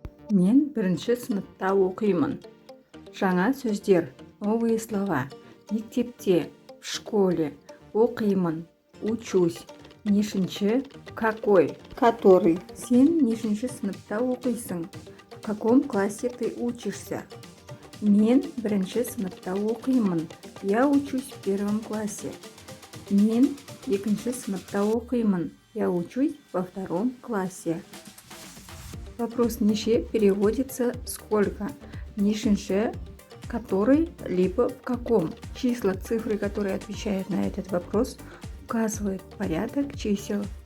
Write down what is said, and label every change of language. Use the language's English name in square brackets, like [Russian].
[Kazakh] Мен бірінші сыныпта оқимын. Жаңа сөздер, [Russian] новые слова. [Kazakh] Мектепте, [Russian] в школе, [Kazakh] оқимын, [Russian] учусь. [Kazakh] Нешінші, [Russian] какой, который. [Kazakh] Сен нешінші сыныпта оқисың? [Russian] В каком классе ты учишься? [Kazakh] Мен бірінші сыныпта оқимын. [Russian] Я учусь в первом классе. [Kazakh] Мен екінші сыныпта оқимын. [Russian] Я учусь во втором классе. Вопрос [Kazakh] неше [Russian] переводится сколько. [Kazakh] Нешінші, [Russian] который, либо в каком. Числа, цифры, которые отвечают на этот вопрос, указывают порядок чисел.